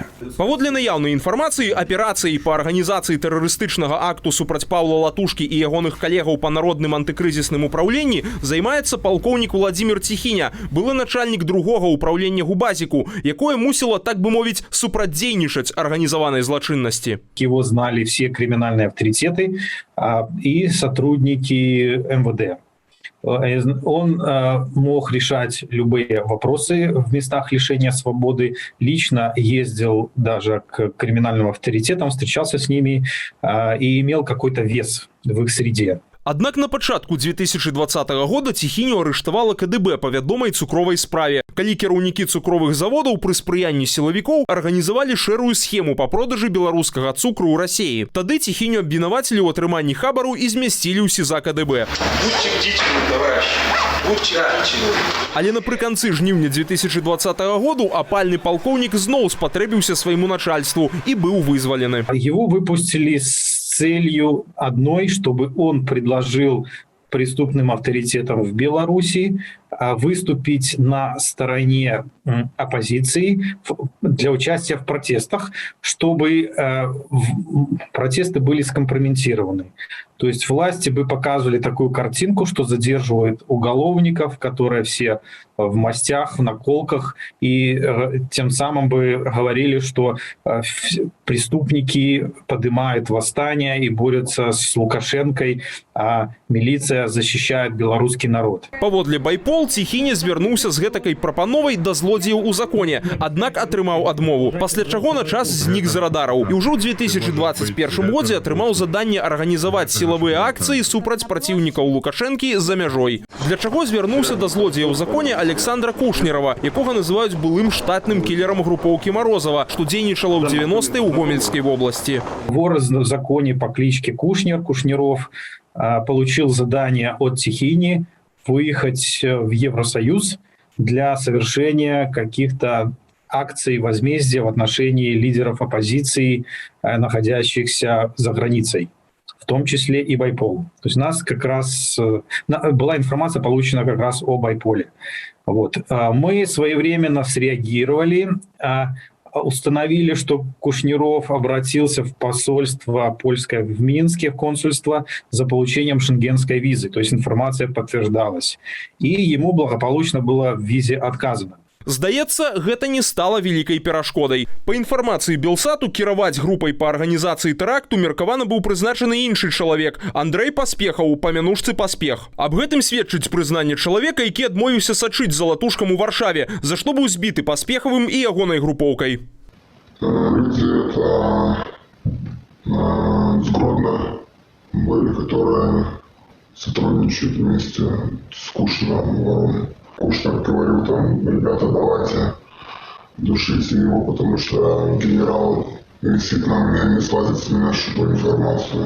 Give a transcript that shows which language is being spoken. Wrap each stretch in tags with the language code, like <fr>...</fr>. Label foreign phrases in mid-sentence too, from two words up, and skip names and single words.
<be>Паводле наяўнай інфармацыі, аперацыяй па арганізацыі тэрарыстычнага акту супраць Павла Латушкі і ягоных калегаў па народным антыкрызісным упраўленні займаецца палкоўнік Владзімір Ціхіня, былы начальнік другога ўпраўлення Губазіку, якое мусіла, так бы мовіць, супрацьдзейнічаць арганізаванай злачыннасці.</be> <ru>Его знали все криминальные авторитеты и сотрудники МВД. Он мог решать любые вопросы в местах лишения свободы, лично ездил даже к криминальным авторитетам, встречался с ними и имел какой-то вес в их среде.</ru> <be>Аднак на пачатку 2020 года Ціхіню арыштавала КДБ па вядомай цукровай справе, калі кіраўнікі цукровых заводаў пры спрыянні сілавікоў арганізавалі шэрую схему па продажы беларускага цукру ў Расіі. Тады Ціхіню абвінавацілі ў атрыманні хабару і змясцілі ў СІЗА КДБ.</be> <ru>Будьте бдительны, товарищи. Будьте бдительны.</ru> <be>Але напрыканцы жніўня 2020 году апальны палкоўнік зноў спатрэбіўся свайму начальству і быў вызвалены.</be> <ru>Его выпустили с целью одной, чтобы он предложил преступным авторитетам в Беларуси выступить на стороне оппозиции для участия в протестах, чтобы протесты были скомпрометированы. То есть власти бы показывали такую картинку, что задерживают уголовников, которые все в мастях, в наколках, и тем самым бы говорили, что преступники поднимают восстание и борются с Лукашенкой, а милиция защищает белорусский народ.</ru> <be>Паводле Байпол Ціхіня звярнуўся з гэтакай прапановай да злодзеяў у законе, аднак атрымаў адмову, пасля чаго на час знік з радараў. І ўжо ў 2021 годзе атрымаў заданне арганізаваць сілавыя акцыі супраць праціўнікаў Лукашэнкі за мяжой. Для чаго звярнуўся да злодзея ў законе Александра Кушнерова, якога называюць былым штатным кілерам групоўкі Марозова, што дзейнічала ў 90-е ў Гомельскай вобласці.</be> <ru>Вор в законе по кличке Кушнеров получил задание от Ціхіні выехать в Евросоюз для совершения каких-то акций возмездия в отношении лидеров оппозиции, находящихся за границей, в том числе и Байпол. То есть у нас как раз была информация получена как раз о Байполе. Вот. Мы своевременно среагировали, установили, что Кушнеров обратился в посольство польское в Минске, в консульство, за получением шенгенской визы. То есть информация подтверждалась. И ему благополучно было в визе отказано.</ru> <be>Здаецца, гэта не стала вялікай перашкодай. Па інфармацыі Белсату, кіраваць групай па арганізацыі тэракту меркавана быў прызначаны іншы чалавек – Андрэй Паспехаў, па мянушцы Паспех. Аб гэтым сведчыць прызнанне чалавека, які адмовіўся сачыць за Латушкам у Варшаве, за што быў збіты Паспехавым і ягонай групоўкай.</be> <ru>Люди это сгодно были, которые сотрудничают вместе с Кушнером, Вороной. Кушнер говорил там: ребята, давайте душите его, потому что генерал висит на мне, не слазит с меня чтобы информацию.</ru>